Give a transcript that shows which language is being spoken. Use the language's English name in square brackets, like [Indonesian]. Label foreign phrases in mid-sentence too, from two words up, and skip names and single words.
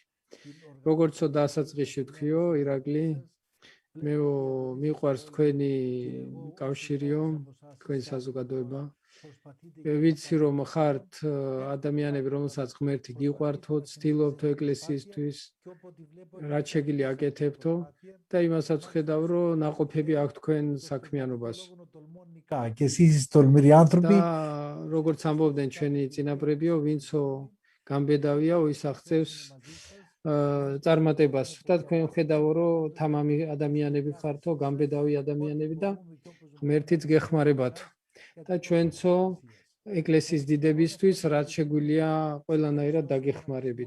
[Georgian] როგორცო დასაწყისში ვთქვიო, ირაკლი, მე მიყვარს თქვენი კავშირიო, თქვენი საზოგადოება. ვიცი რომ ხართ ადამიანები, რომელსაც ღმერთი გიყვართო, ცდილობთ ეკლესიისთვის, რაც შეგიძლია აკეთებთო და იმასაც ვხედავ, რომ ნაყოფები აქვს თქვენ საქმიანობას. [Greek] Και εσείς είστε τολμηροί άνθρωποι. [Georgian] და როგორც ამბობდნენ ჩვენი წინაპრებიო, ვინცო გამბედავია, ის აღწევს წარმატებას. და თქვენ ხედავო, რომ თამამი ადამიანები ხართო, გამბედავი ადამიანები და ღმერთიც გეხმარებათო. და ჩვენცო ეკლესიის დიდებისთვის რაც შეგვიძლია ყველანაირად დაგეხმარებით.